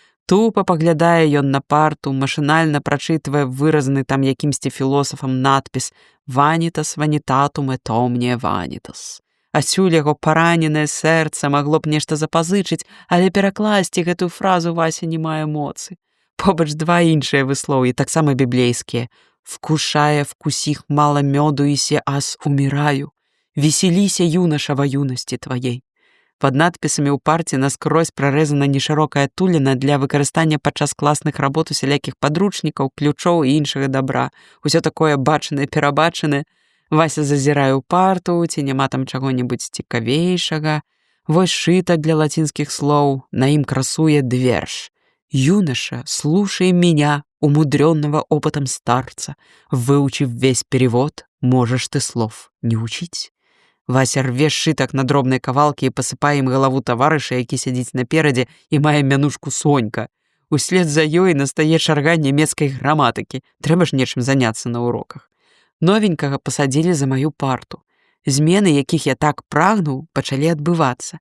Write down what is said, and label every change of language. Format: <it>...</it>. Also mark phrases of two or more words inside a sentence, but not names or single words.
<be>Тупа паглядае ён на парту, машынальна прачытвае выразаны там якімсьці філосафам надпіс</be> <la>«Vanitas vanitatum et omnia vanitas».</la> <be>Асюль яго параненае сэрца магло б нешта запазычыць, але перакласці гэтую фразу Вася не мае моцы. Побач два іншыя выслоўі, таксама біблейскія.</be> <cu>«Вкушая вкусих мало мёду и се ас умираю. Веселися, юноша, во юности твоей».</cu> <be>Пад надпісамі ў парце наскрозь прарэзана нешырокая туліна для выкарыстання падчас класных работ усялякіх падручнікаў, ключоў і іншага дабра. Усё такое бачанае-перабачанае. Вася зазірае ў парту, ці няма там чаго-небудзь цікавейшага. Вось шытак для лацінскіх слоў, на ім красуе верш.</be> <ru>«Юноша, слушай меня, умудренного опытом старца. Выучив весь перевод, можешь ты слов не учить».</ru> <be>Вася рве сшытак на дробныя кавалкі і пасыпае ім галаву таварыша, які сядзіць наперадзе і мае мянушку Сонька. Услед за ёй настае чарга нямецкай граматыкі. Трэба ж нечым заняцца на уроках. Новенькага пасадзілі за маю парту. Змены, якіх я так прагнуў, пачалі адбывацца.</be>